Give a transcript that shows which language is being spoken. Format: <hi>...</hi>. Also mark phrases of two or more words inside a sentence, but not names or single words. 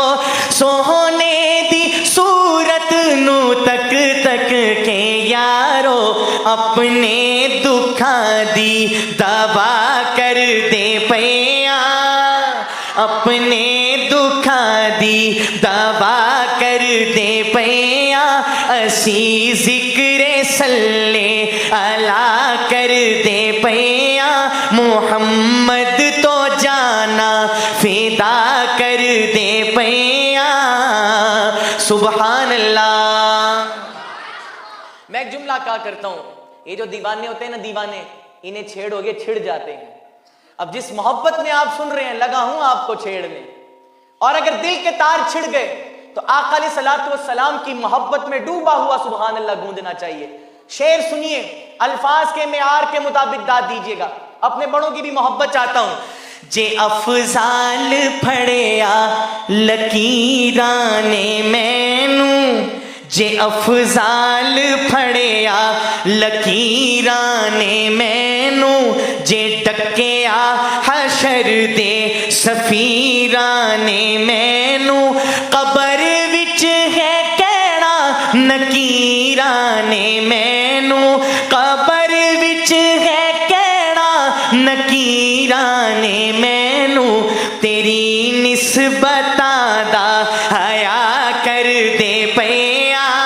<pa>سوہنے دی صورت نوں تک تک کے یارو، اپنے دکھاں دی دوا کر دے پیا، اپنے دکھاں دی دوا کر دے پیا، اسی ذکرِ صلِ علیٰ کر دے پیا، محمد توں جاناں فدا کر دے پیا.</pa> <ar>سبحان اللہ.</ar> <ur>میں ایک جملہ کہا کرتا ہوں، یہ جو دیوانے ہوتے ہیں نا، دیوانے، انہیں چھیڑو گے چھڑ جاتے ہیں. اب جس محبت میں آپ سن رہے ہیں، لگا ہوں آپ کو چھیڑنے، اور اگر دل کے تار چھڑ گئے تو آقا</ur> <ar>علیہ الصلاۃ والسلام</ar> <ur>کی محبت میں ڈوبا ہوا</ur> <ar>سبحان اللہ</ar> <ur>گونجنا چاہیے. شعر سنیے، الفاظ کے معیار کے مطابق داد دیجیے گا. اپنے بڑوں کی بھی محبت چاہتا ہوں.</ur> <pa>جے افضال پھڑیا لکیراں نے مینوں، جے افضال پھڑیا لکیراں نے مینوں، جے ڈکیا حشر دے سفیراں نے مینوں، قبر وچ ہے کہنا نکیراں نے مینوں، قبر وچ ہے کہنا نکیراں نے مینوں، تیری نسبتاں دا حیا کر دے پیا,</pa>